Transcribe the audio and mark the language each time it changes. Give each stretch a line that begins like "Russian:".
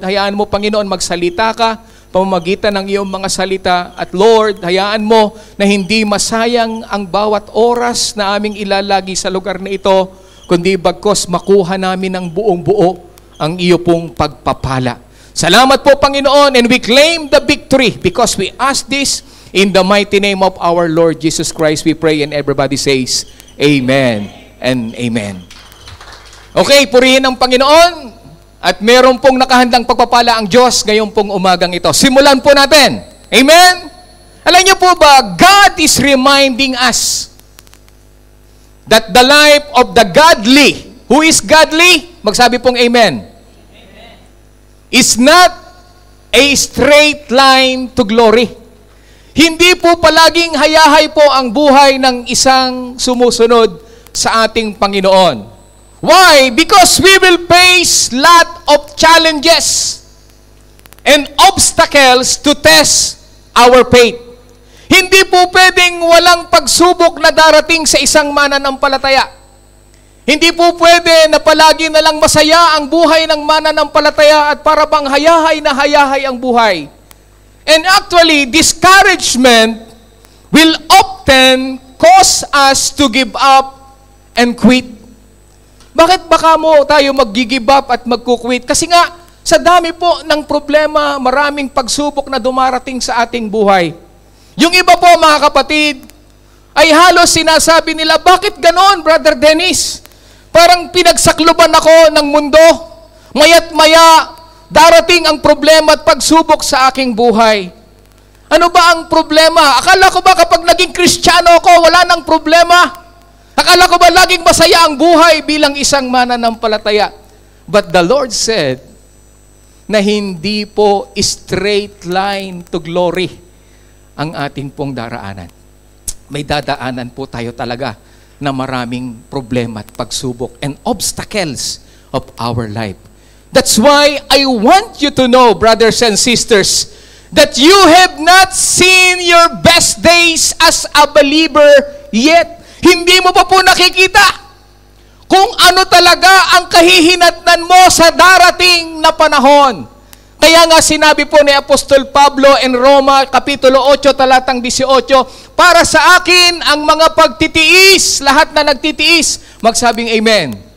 Filipino: Hayaan mo, Panginoon, magsalita ka pamamagitan ng iyong mga salita. At Lord, hayaan mo na hindi masayang ang bawat oras na aming ilalagi sa lugar na ito, kundi bagkos makuha namin ng buong buo ang iyo pong pagpapala. Salamat po, Panginoon,
English: and we claim the victory because we ask this in the mighty name of our Lord Jesus Christ. We pray and everybody says, Amen and Amen.
Filipino: Okay, purihin ang Panginoon at meron pong nakahandang pagpapala ang Diyos ngayong pong umagang ito. Simulan po natin. Amen? Alam niyo po ba,
English: God is reminding us that the life of the godly, who is godly?
Filipino: Magsabi pong Amen.
English: Amen. Is not a straight line to glory.
Filipino: Hindi po palaging hayahay po ang buhay ng isang sumusunod sa ating Panginoon.
English: Why? Because we will face lot of challenges and obstacles to test our faith.
Filipino: Hindi po pwedeng walang pagsubok na darating sa isang mananampalataya. Hindi po pwede na palagi na lang masaya ang buhay ng mananampalataya at para bang hayahay na hayahay ang buhay.
English: And actually, discouragement will often cause us to give up and quit.
Filipino: Bakit baka mo tayo mag-give up at mag-quit? Kasi nga, sa dami po ng problema, maraming pagsubok na dumarating sa ating buhay. Yung iba po, mga kapatid, ay halos sinasabi nila, bakit ganon, Brother Dennis? Parang pinagsakluban ako ng mundo. Maya't maya, darating ang problema at pagsubok sa aking buhay. Ano ba ang problema? Akala ko ba kapag naging Kristiyano ako, wala nang problema? Akala ko ba laging masaya ang buhay bilang isang mananampalataya?
English: But the Lord said
Filipino: na hindi po
English: straight line to glory
Filipino: ang ating pong daraanan. May dadaanan po tayo talaga na maraming problema at pagsubok
English: and obstacles of our life. That's why I want you to know, brothers and sisters, that you have not seen your best days as a believer yet.
Filipino: Hindi mo pa po nakikita kung ano talaga ang kahihinatnan mo sa darating na panahon. Kaya nga sinabi po ni Apostol Pablo in Roma, Kapitulo 8, talatang 18, para sa akin ang mga pagtitiis, lahat na nagtitiis, magsabing Amen.